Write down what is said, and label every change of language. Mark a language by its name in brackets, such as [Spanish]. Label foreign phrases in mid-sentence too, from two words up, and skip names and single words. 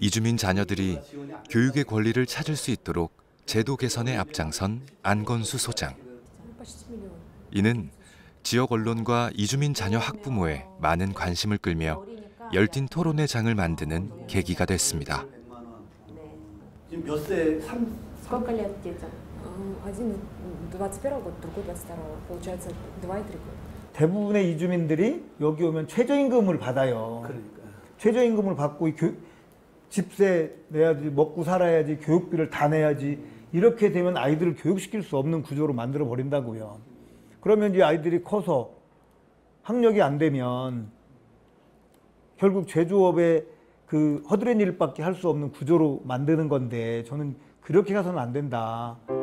[Korean] 이주민 자녀들이 교육의 권리를 찾을 수 있도록 제도 개선에 앞장선 안건수 소장. 이는 지역 언론과 이주민 자녀 학부모의 많은 관심을 끌며 열띤 토론의 장을 만드는 계기가 됐습니다. 지금 몇 세? [Russian] Сколько лет детям? Один 21 год, другой 22. Получается 2,3 года. [Korean] 대부분의 이주민들이 여기 오면 최저임금을 받아요. 그러니까. 최저임금을 받고 집세 내야지, 먹고 살아야지, 교육비를 다 내야지. 이렇게 되면 아이들을 교육시킬 수 없는 구조로 만들어 버린다고요. 그러면 이제 아이들이 커서 학력이 안 되면 결국 제조업의 그 허드렛 일밖에 할 수 없는 구조로 만드는 건데, 저는 그렇게 가서는 안 된다.